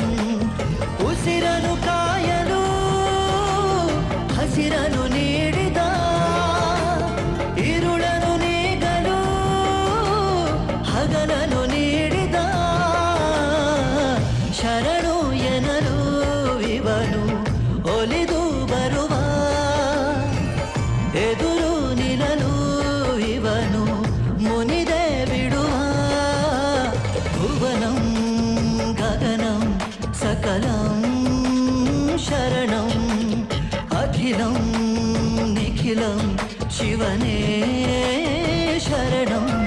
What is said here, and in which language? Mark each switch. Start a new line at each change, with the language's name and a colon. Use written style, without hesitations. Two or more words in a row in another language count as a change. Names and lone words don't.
Kannada: ಉಸಿರನು ಕಾಯಲು ಹಸಿರನು ನೀಡಿದ ಇರುಳನು ನೀಗಲು ಹಗಲನು ನೀಡಿದ ಶರಣು ಎನಲು ಇವನು ಒಲಿದು ಬರುವ ಎದುರು ನಿಲ್ಲಲು ಇವನು ಮುನಿದೆ ಬಿಡುವ.
Sanskrit: ಭುವನಂ ಗಗನಂ ಸಕಲಂ ಶರಣಂ ಅಖಿಲಂ ನಿಖಿಲಂ ಶಿವನೇ ಶರಣಂ.